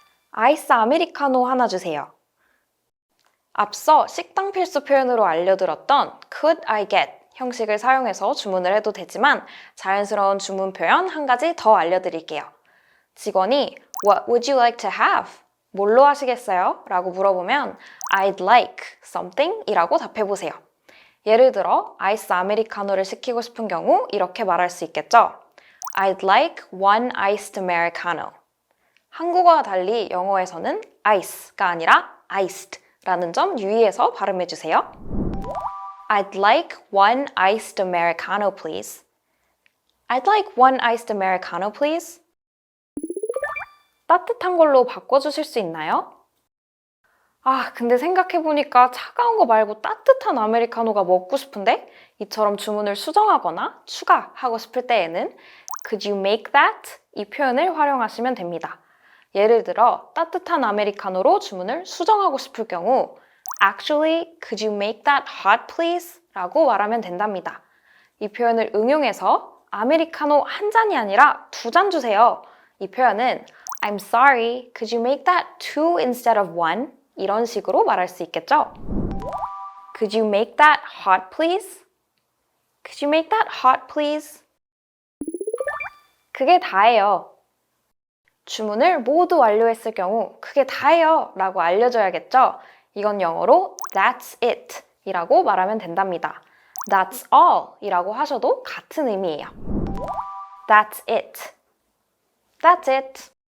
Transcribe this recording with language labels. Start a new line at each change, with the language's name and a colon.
Korean: 아이스 아메리카노 하나 주세요. 앞서 식당 필수 표현으로 알려드렸던
English: could I get
Korean: 형식을 사용해서 주문을 해도 되지만 자연스러운 주문 표현 한 가지 더 알려드릴게요. 직원이
English: What would you like to have?
Korean: 뭘로 하시겠어요? 라고 물어보면
English: I'd like something
Korean: 이라고 답해보세요. 예를 들어 아이스 아메리카노를 시키고 싶은 경우 이렇게 말할 수 있겠죠.
English: I'd like one iced Americano.
Korean: 한국어와 달리 영어에서는 ice가 아니라 iced 라는 점 유의해서 발음해주세요.
English: I'd like one iced Americano, please. I'd like one iced Americano, please.
Korean: 따뜻한 걸로 바꿔주실 수 있나요? 근데 생각해보니까 차가운 거 말고 따뜻한 아메리카노가 먹고 싶은데? 이처럼 주문을 수정하거나 추가하고 싶을 때에는
English: Could you make that?
Korean: 이 표현을 활용하시면 됩니다. 예를 들어 따뜻한 아메리카노로 주문을 수정하고 싶을 경우
English: Actually, could you make that hot, please?
Korean: 라고 말하면 된답니다. 이 표현을 응용해서 아메리카노 한 잔이 아니라 2잔 주세요. 이 표현은
English: I'm sorry, could you make that 2 instead of 1?
Korean: 이런 식으로 말할 수 있겠죠?
English: Could you make that hot, please? Could you make that hot, please?
Korean: 그게 다예요. 주문을 모두 완료했을 경우 그게 다예요 라고 알려줘야겠죠? 이건 영어로
English: That's it
Korean: 이라고 말하면 된답니다.
English: That's all
Korean: 이라고 하셔도 같은 의미예요.
English: That's it. That's it.